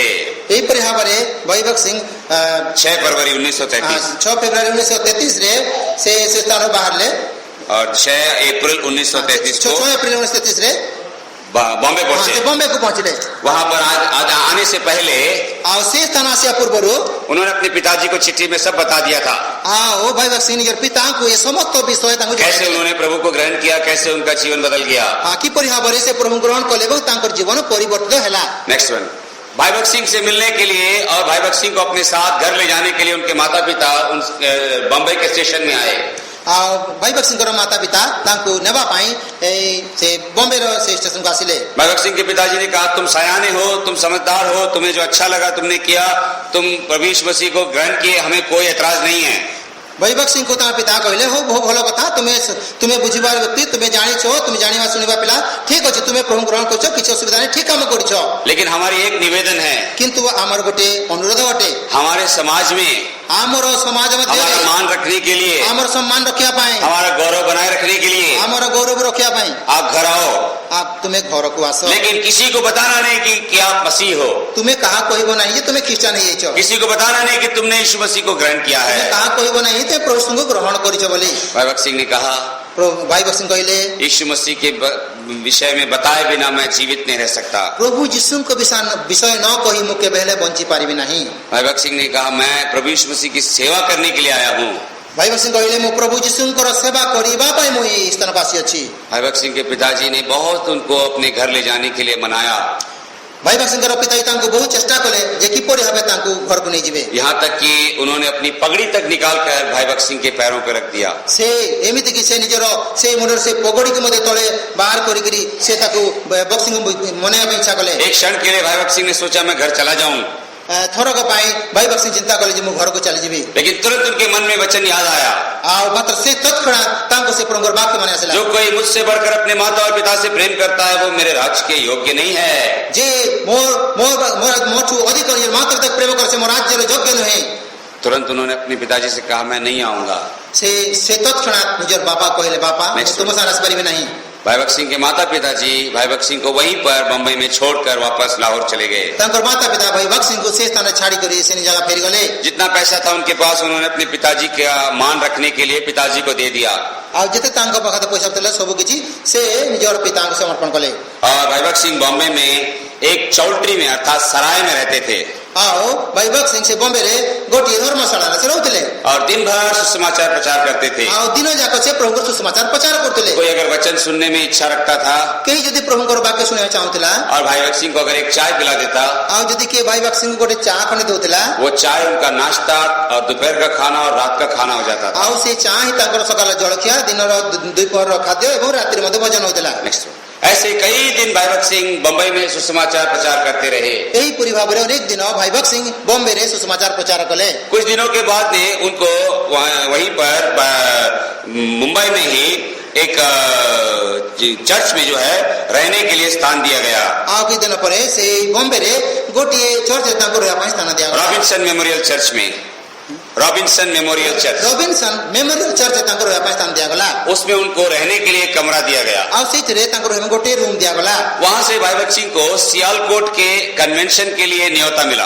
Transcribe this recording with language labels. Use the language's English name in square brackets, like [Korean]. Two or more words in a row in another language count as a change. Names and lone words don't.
[Odia] ଏହିପରି ଭାବରେ ବୈଭବ ସିଂ [Hindi] 6 फरवरी 1933 [Odia] 6 ଫେବୃଆରୀ 1933 ରେ ସେ ସ୍ଥାନରୁ ବାହାରିଲେ [Hindi] और 6 अप्रैल 1933 को [Odia] 6 ଏପ୍ରିଲ 1933 ରେ [Hindi] बॉम्बे पहुंचे। [Odia] ବମ୍ବେ କୁ ପହଞ୍ଚିଲେ। [Hindi] वहां पर आज आने से पहले [Odia] ଆଉ ସେ ସ୍ଥାନ ଆସିବା ପୂର୍ବରୁ [Hindi] उन्होंने अपने पिताजी को चिट्ठी में सब बता दिया था, [Odia] ଆଉ ବୈଭବ ସିଂ ନିଜର ପିତାଙ୍କୁ ଏ ସମସ୍ତ ବିଷୟ ତାଙ୍କୁ [Hindi] कैसे [Odia] ଜଣାଇଲେ। [Hindi] उन्होंने प्रभु को ग्रहण किया, कैसे उनका जीवन बदल गया। [Odia] କିପରି ଭାବରେ ସେ ପ୍ରଭୁ ଗ୍ରହଣ କଲେ ଏବଂ ତାଙ୍କର ଜୀବନ ପରିବର୍ତ୍ତିତ ହେଲା। [English] next one, [Hindi] भाई भक्त सिंह से मिलने के लिए और भाई भक्त सिंह को अपने साथ घर ले जाने के लिए उनके माता पिता बम्बई के स्टेशन में आए। [Odia] ଆଉ ବୈଭବ ସିଂଙ୍କର ମାତା ପିତା ତାଙ୍କୁ ନେବା ପାଇଁ ସେ ବମ୍ବେର ସେ ଷ୍ଟେସନକୁ ଆସିଲେ। [Hindi] भाई भक्त सिंह के पिताजी ने कहा, तुम सयाने हो, तुम समझदार हो, तुम्हें जो अच्छा लगा तुमने किया, तुम प्रभु यीशु मसीह को ग्रहण किए, हमें कोई एतराज नहीं है। [Odia] ବୈଭବ ସିଂଙ୍କୁ ତାଙ୍କ ପିତା କହିଲେ, ହଉ ବହୁ ଭଲ କଥା, ତୁମେ ବୁଝିବାର ବ୍ୟକ୍ତି, ତୁମେ ଜାଣିଛ, ତୁମେ ଜାଣିବା ଶୁଣିବା ପିଲା, ଠିକ ଅଛି, ତୁମେ ପ୍ରଭୁ ଗ୍ରହଣ କରିଛ, କିଛି ଅସୁବିଧା ନାହିଁ, ଠିକ କାମ କରିଛ। [Hindi] लेकिन हमारी एक निवेदन है, [Odia] କିନ୍ତୁ ଆମର ଗୋଟେ ଅନୁରୋଧ ଅଟେ, [Hindi] हमारे समाज में [Odia] ଆମର ସମାଜ [Hindi] हमारा [Odia] ମଧ୍ୟରେ [Hindi] मान रखने के लिए, [Odia] ଆମର ସମ୍ମାନ ରଖିବା ପାଇଁ, [Hindi] हमारा गौरव बनाए रखने के लिए [Odia] ଆମର गौरव ରଖିବା ପାଇଁ [Hindi] आप घर आओ, [Odia] ତୁମେ ଘରକୁ ଆସ। [Hindi] लेकिन किसी को बताना नहीं कि आप मसीह हो, [Odia] ତୁମେ କାହା କହିବ ନାହିଁ ଯେ ତୁମେ ଖ୍ରୀଷ୍ଟିଆନ ହେଇଯାଇଛ। [Hindi] किसी को बताना नहीं कि तुमने यीशु मसीह को ग्रहण किया [Odia] ତୁମେ [Hindi] है। [Odia] କାହା କହିବ ନାହିଁ ଯେ ପ୍ରଭୁଙ୍କୁ ଗ୍ରହଣ କରିଛ ବୋଲି। [Hindi] भाई भक्त सिंह ने कहा, [Odia] ବୈଭବ ସିଂ କହିଲେ, [Hindi] यीशु मसीह के विषय में बताए बिना मैं जीवित नहीं रह सकता। [Odia] ପ୍ରଭୁ ଯୀଶୁଙ୍କ ବିଷୟ ନ କହି ମୁଁ କେବେ ହେଲେ ବଞ୍ଚି ପାରିବି ନାହିଁ। [Hindi] भाई भक्त सिंह ने कहा, मैं प्रभु यीशु मसीह की सेवा करने के लिए आया हूँ। [Odia] ବୈଭବ ସିଂ କହିଲେ, ମୁଁ ପ୍ରଭୁ ଯୀଶୁଙ୍କର ସେବା କରିବା ପାଇଁ ମୁଁ ଏହି ସ୍ଥାନକୁ ଆସିଅଛି। [Hindi] भाई भक्त सिंह के पिताजी ने बहुत उनको अपने घर ले जाने के लिए मनाया। [Odia] ବୈଭବ ସିଂଙ୍କର ପିତା ତାଙ୍କୁ ବହୁତ ଚେଷ୍ଟା କଲେ ଯେ କିପରି ଭାବେ ତାଙ୍କୁ ଘରକୁ ନେଇଯିବେ। [Hindi] यहाँ तक कि उन्होंने अपनी पगड़ी तक निकाल कर भाई भक्त सिंह के पैरों पर रख दिया। [Odia] ସେ ଏମିତି କି ସେ ନିଜର ସେ ମୁଣ୍ଡରେ ସେ ପଗଡିକୁ ମଧ୍ୟ ତଳେ ବାହାର କରିକିରି ସେ ତାକୁ ବକ୍ସିଂଙ୍କୁ ମନେଇବା ପାଇଁ ଇଚ୍ଛା କଲେ। [Hindi] एक क्षण के लिए भाई भक्त सिंह ने सोचा मैं घर चला जाऊं, [Odia] ଥରକ ପାଇଁ ବୈଭବ ସିଂ ଚିନ୍ତା କଲେ ଯେ ମୁଁ ଘରକୁ ଚାଲିଯିବି। [Hindi] लेकिन तुरंत उनके मन में वचन याद आया, [Odia] ଆଉ ମାତ୍ର ସେ ତତ୍କ୍ଷଣାତ୍ ତାଙ୍କୁ ସେ ପ୍ରଭୁଙ୍କର ବାକ୍ୟ ମନେ ଆସିଲା, [Hindi] जो कोई मुझसे बढ़कर अपने माता और पिता से प्रेम करता है वो मेरे राज्य के योग्य नहीं है। [Odia] ଯେ ମୋଠୁ ଅଧିକ ନିଜର ମାତା ପିତାକୁ ପ୍ରେମ କରେ ସେ ମୋ ରାଜ୍ୟର ଯୋଗ୍ୟ ନୁହେଁ। [Hindi] तुरंत उन्होंने अपने पिताजी से कहा, मैं नहीं आऊंगा। [Odia] ସେ ତତ୍କ୍ଷଣାତ୍ ନିଜର ବାପା କହିଲେ, ବାପା ମୁଁ ତୁମ ସାଙ୍ଗରେ ଆସିପାରିବି ନାହିଁ। [Hindi] भाई भक्त सिंह के माता पिताजी भाई भक्त सिंह को वहीं पर बंबई में छोड़कर वापस लाहौर चले गए। [Odia] ତାଙ୍କର ମାତା ପିତା ବୈଭବ ସିଂଙ୍କୁ ସେ ସ୍ଥାନରେ ଛାଡ଼ିକରି ସେ ନିଜ ଜାଗା ଫେରିଗଲେ। [Hindi] जितना पैसा था उनके पास उन्होंने अपने पिताजी का मान रखने के लिए पिताजी को दे दिया। [Odia] ଆଉ ଯେତେ ତାଙ୍କ ପାଖରେ ପଇସା ଥିଲା ସବୁ କିଛି ସେ ନିଜର ପିତାଙ୍କୁ ସମର୍ପଣ କଲେ। [Hindi] और भाई भक्त सिंह बॉम्बे में एक चौल्ट्री में अर्थात सराय में रहते थे। [Odia] ଆଉ ଭାଇ ଭଗତ ସିଂ ସେ ବମ୍ବେରେ ଗୋଟିଏ ଧର୍ମଶାଳାରେ ସେ ରହୁଥିଲେ [Hindi] और दिन भर सुसमाचार प्रचार करते थे। [Odia] ଆଉ ଦିନ ଯାକ ସେ ପ୍ରଭୁଙ୍କର ସୁସମାଚାର ପ୍ରଚାର କରୁଥିଲେ। [Hindi] कोई अगर वचन सुनने में इच्छा रखता था [Odia] କେହି ଯଦି ପ୍ରଭୁଙ୍କର ବାକ୍ୟ ଶୁଣିବାକୁ ଚାହୁଁଥିଲା [Hindi] और भाई भगत सिंह को अगर एक चाय पिला देता, [Odia] ଆଉ ଯଦି କିଏ ଭାଇ ଭଗତ ସିଂଙ୍କୁ ଗୋଟେ ଚା ଖଣ୍ଡେ ଦଉଥିଲା [Hindi] वो चाय उनका नाश्ता और दोपहर का खाना और रात का खाना हो जाता था। [Odia] ଆଉ ସେ ଚା ହିଁ ତାଙ୍କର ସକାଳ ଜଳଖିଆ, ଦିନର ଦ୍ୱିପହରର ଖାଦ୍ୟ ଏବଂ ରାତିରେ ମଧ୍ୟ ଭୋଜନ ହଉଥିଲା। [Hindi] नेक्स्ट, ऐसे कई दिन भाई भगत सिंह बंबई में सुसमाचार प्रचार करते रहे। [Odia] ଏହିପରି ଭାବରେ ଅନେକ ଦିନ ଭାଇ ଭଗତ ସିଂ ବମ୍ବେରେ ସୁସମାଚାର ପ୍ରଚାର କଲେ। [Hindi] कुछ दिनों के बाद में उनको वहीं पर मुंबई में ही एक चर्च में जो है रहने के लिए स्थान दिया गया। [Odia] ଆଉ କିଛି ଦିନ ପରେ ସେ ବମ୍ବେରେ ଗୋଟିଏ ଚର୍ଚ୍ଚରେ ତାଙ୍କୁ ରହିବା ପାଇଁ ସ୍ଥାନ ଦିଆଗଲା। [Hindi] रॉबिन्सन मेमोरियल चर्च में, रॉबिन्सन मेमोरियल चर्च, [Odia] ରବିନସନ ମେମୋରିଆଲ ଚର୍ଚ୍ଚରେ ତାଙ୍କୁ ରହିବା ପାଇଁ ସ୍ଥାନ ଦିଆଗଲା। [Hindi] उसमें उनको रहने के लिए एक कमरा दिया गया। [Odia] ଆଉ ସେଇଥିରେ ତାଙ୍କୁ ରହିବା ଗୋଟିଏ ରୁମ ଦିଆଗଲା। [Hindi] वहां से भाई भगत सिंह को सियालकोट के कन्वेंशन के लिए न्योता मिला।